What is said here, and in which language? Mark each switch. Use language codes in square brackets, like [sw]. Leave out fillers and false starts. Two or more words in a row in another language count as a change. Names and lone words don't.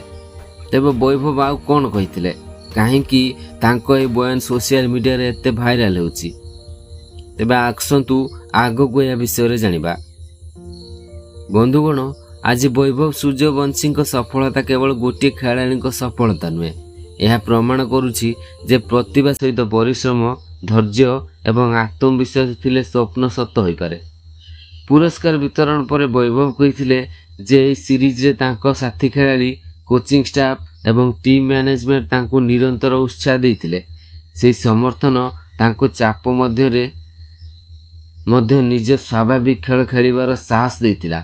[or] ତେବେ ବୈଭବ ଆଉ କଣ କହିଥିଲେ, କାହିଁକି ତାଙ୍କ ଏ ବୟାନ [en] social media [or] ରେ ଏତେ ଭାଇରାଲ ହେଉଛି? ତେବେ ଆସନ୍ତୁ ଆଗକୁ ଏ ବିଷୟ ରେ ଜାଣିବା। ବନ୍ଧୁଗଣ, ଆଜି ବୈଭବ ସୂର୍ଯ୍ୟବଂଶୀ ସଫଳତା କେବଳ ଗୋଟେ ଖେଳାଳି ସଫଳତା ନୁହେଁ, ଏହା ପ୍ରମାଣ କରୁଛି ଯେ ପ୍ରତିଭା ସହିତ ପରିଶ୍ରମ ଧୈର୍ଯ୍ୟ ଏବଂ ଆତ୍ମବିଶ୍ୱାସ ଥିଲେ ସ୍ୱପ୍ନ ସତ ହୋଇପାରେ। ପୁରସ୍କାର ବିତରଣ ପରେ ବୈଭବ କହିଥିଲେ ଯେ ଏହି ସିରିଜରେ ତାଙ୍କ ସାଥୀ ଖେଳାଳି, କୋଚିଂ ଷ୍ଟାଫ୍ ଏବଂ ଟିମ୍ ମ୍ୟାନେଜମେଣ୍ଟ ତାଙ୍କୁ ନିରନ୍ତର ଉତ୍ସାହ ଦେଇଥିଲେ। ସେହି ସମର୍ଥନ ତାଙ୍କୁ ଚାପ ମଧ୍ୟରେ ମଧ୍ୟ ନିଜ ସ୍ୱାଭାବିକ ଖେଳ ଖେଳିବାର ସାହସ ଦେଇଥିଲା।